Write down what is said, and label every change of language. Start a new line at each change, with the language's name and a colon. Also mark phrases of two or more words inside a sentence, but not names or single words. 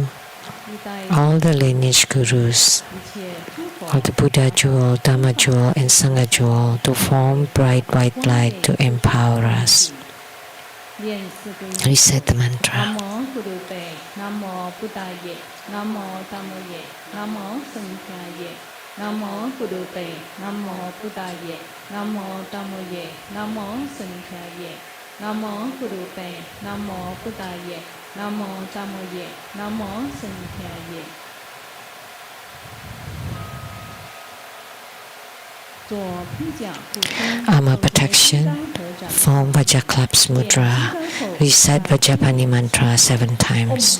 English: all the lineage Gurus, all the Buddha jewel, Dhamma jewel, and Sangha jewel to form bright white light to empower us. Reset the mantra.
Pali: Namo Buddhaye, Namo Dhammaye, Namo Sanghaye, Namo Buddhaye, Namo Buddhaye, Namo Dhammaye, Namo Sanghaye, Namo Buddhaye, Namo Buddhaye, Namo Dhammaye, Namo Sanghaye.
English: Armor protection. Form Vajaklap's mudra. Recite Vajapani mantra 7 times.